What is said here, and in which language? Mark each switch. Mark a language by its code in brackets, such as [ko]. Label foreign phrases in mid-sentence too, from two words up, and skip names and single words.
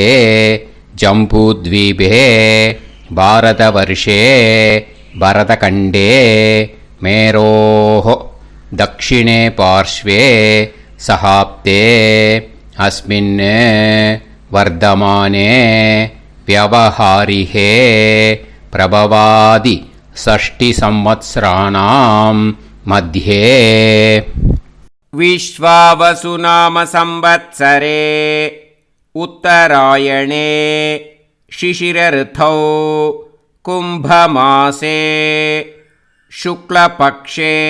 [sa] जम्बूद्वीपे भारतवर्षे भरतखण्डे मेरोः दक्षिणे पार्श्वे सहाब्दे अस्मिन् वर्तमाने व्यवहारिहे प्रभवादि षष्टि संवत्सराणां मध्ये विश्वावसु नाम संवत्सरे उत्तरायणे शिशिर ऋतौ कुंभमासे शुक्लपक्षे